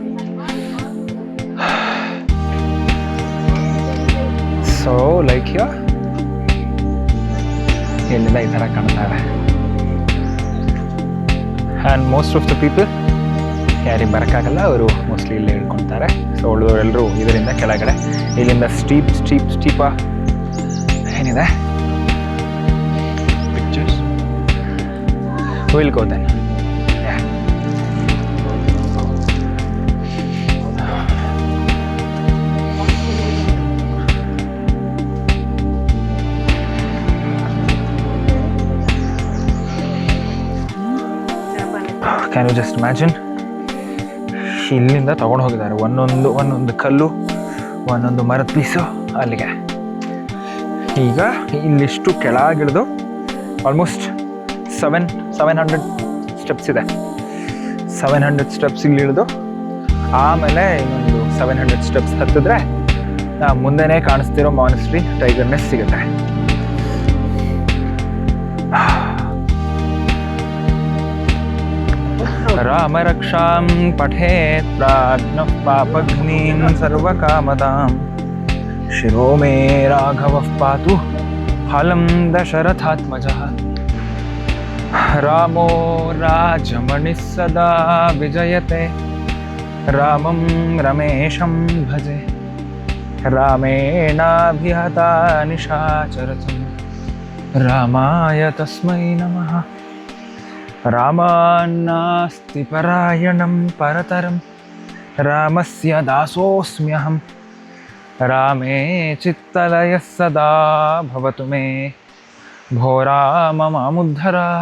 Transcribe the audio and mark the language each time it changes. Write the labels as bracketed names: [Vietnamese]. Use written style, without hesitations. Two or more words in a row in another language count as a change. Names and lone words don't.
[English] So, like here, [Kannada] ಇಲ್ಲೆಲ್ಲ ಈ ಥರ ಕಾಣ್ತಾರೆ. [English] and most of the people [Kannada] ಯಾರಿಗೆ ಬರೋಕ್ಕಾಗಲ್ಲ, ಅವರು ಮೋಸ್ಟ್ಲಿ ಇಲ್ಲೇ ಹಿಡ್ಕೊತಾರೆ. ಸೊ ಉಳಿದವರೆಲ್ಲರೂ ಇದರಿಂದ ಕೆಳಗಡೆ, ಇಲ್ಲಿಂದ ಸ್ಟೀಪ ಏನಿದೆ [English] pictures will go then. can you just imagine, [Kannada] ಇಲ್ಲಿಂದ ತೊಗೊಂಡು ಹೋಗಿದ್ದಾರೆ ಒಂದೊಂದು ಕಲ್ಲು, ಒಂದೊಂದು ಮರದ ಪೀಸು ಅಲ್ಲಿಗೆ. ಈಗ ಇಲ್ಲಿಷ್ಟು ಕೆಳಗಿಳಿದು [English] almost 700 steps [Kannada] ಇದೆ. 700 ಸ್ಟೆಪ್ಸ್ ಇಳಿದು ಆಮೇಲೆ ಇನ್ನೊಂದು 700 ಸ್ಟೆಪ್ಸ್ ಹತ್ತಿದ್ರೆ ಮುಂದೆನೇ ಕಾಣಿಸ್ತಿರೋ ಮಾನಿಸ್ಟ್ರಿ ಟೈಗರ್ ನೆಸ್ಟ್ ಸಿಗುತ್ತೆ. [Sanskrit] ರಾಮ ರಕ್ಷಾಂ ಪಠೇತ್ ಪ್ರಾಜ್ಞಃ ಪಾಪಘ್ನೀಂ ಸರ್ವಕಾಮದಾಂ ಶಿರೋ ಮೇ ರಾಘವಃ ಪಾತು ಫಲಂ ದಶರಥಾತ್ಮಜಃ. ರಾಮೋ ರಾಜಮಣಿಃ ಸದಾ ವಿಜಯತೆ ರಾಮಂ ರಮೇಶಂ ಭಜೆ ರಾಮೇಣಾಭಿಹತಾ ನಿಶಾಚರತಂ ರಾಮಾಯ ತಸ್ಮೈ ನಮಃ. ರಾಮಾನ್ನಾಸ್ತಿ ಪರಾಯಣಂ ಪರತರಂ ರಾಮಸ್ಯ ದಾಸೋಸ್ಮ್ಯಹಂ ರಾಮೇ ಚಿತ್ತಲಯಃ ಸದಾ ಭವತು ಮೇ ಭೋ ರಾಮ ಮಾಮುದ್ಧರ.